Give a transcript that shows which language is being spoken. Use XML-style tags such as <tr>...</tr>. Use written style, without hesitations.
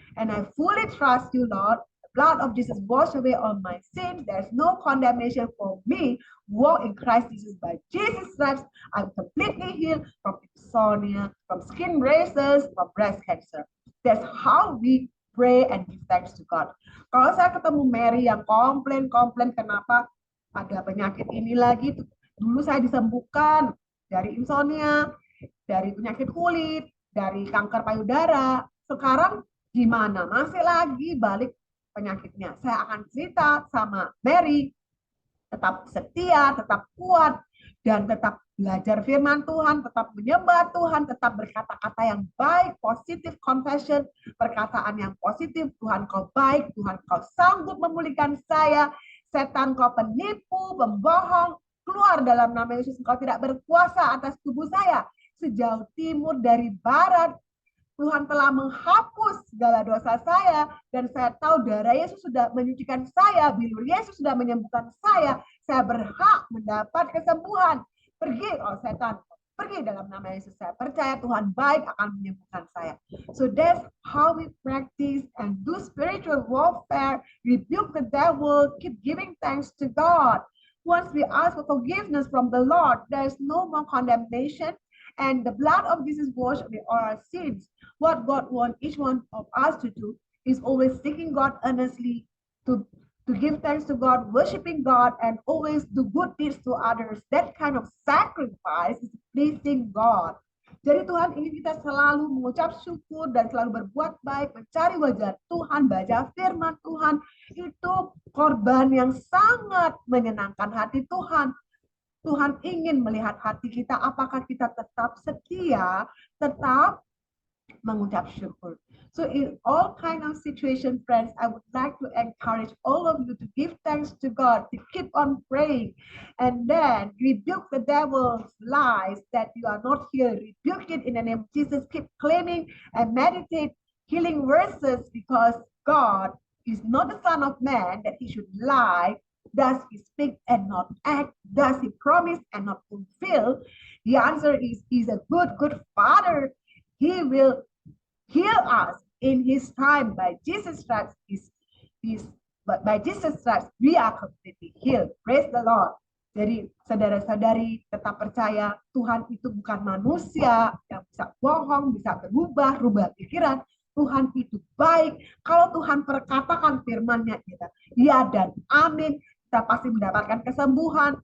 <en>And I fully trust you, Lord. The blood of Jesus washed away all my sins. There's no condemnation for me. Walk in Christ Jesus. By Jesus' stripes, I'm completely healed from insomnia, from skin rashes, from breast cancer. That's how we pray and give thanks to God.</en> <id>Kalau saya ketemu Mary yang komplain kenapa ada penyakit ini lagi, dulu saya disembuhkan dari insomnia, dari penyakit kulit, dari kanker payudara. Sekarang gimana? Masih lagi balik penyakitnya. Saya akan cerita sama Mary, tetap setia, tetap kuat, dan tetap belajar firman Tuhan, tetap menyembah Tuhan, tetap berkata-kata yang baik, positif confession, perkataan yang positif. Tuhan kau baik, Tuhan kau sanggup memulihkan saya. Setan kau penipu, pembohong, keluar dalam nama Yesus. Engkau tidak berkuasa atas tubuh saya. Sejauh timur dari barat, Tuhan telah menghapus segala dosa saya, dan saya tahu darah Yesus sudah menyucikan saya, bilur Yesus sudah menyembuhkan saya berhak mendapat kesembuhan. Pergi, oh setan, pergi dalam nama Yesus. Saya percaya Tuhan baik akan menyembuhkan saya.</id> <en>So that's how we practice and do spiritual warfare, rebuke the devil, keep giving thanks to God. Once we ask for forgiveness from the Lord, there is no more condemnation, and the blood of Jesus washed away all our sins. What God wants each one of us to do is always seeking God earnestly, to give thanks to God, worshiping God, and always do good deeds to others. That kind of sacrifice is pleasing God.</en> <id>Jadi Tuhan ingin kita selalu mengucap syukur dan selalu berbuat baik, mencari wajah Tuhan, baca firman Tuhan. Itu korban yang sangat menyenangkan hati Tuhan. Tuhan ingin melihat hati kita, apakah kita tetap setia, tetap mengucap syukur.</id> <en>So in all kind of situation, friends, I would like to encourage all of you to give thanks to God, to keep on praying, and then rebuke the devil's lies that you are not here. Rebuke it in the name of Jesus. Keep claiming and meditate healing verses, because God is not the Son of Man that he should lie. Does he speak and not act? Does he promise and not fulfill? The answer is, he's a good Father. He will heal us in his time. By Jesus' stripes, by Jesus' stripes, we are completely healed. Praise the Lord.</en> <id>Jadi saudara-saudari tetap percaya Tuhan itu bukan manusia yang bisa bohong, bisa rubah pikiran. Tuhan itu baik. Kalau Tuhan perkatakan firman-Nya kita, ya dan amin, kita pasti mendapatkan kesembuhan.</id>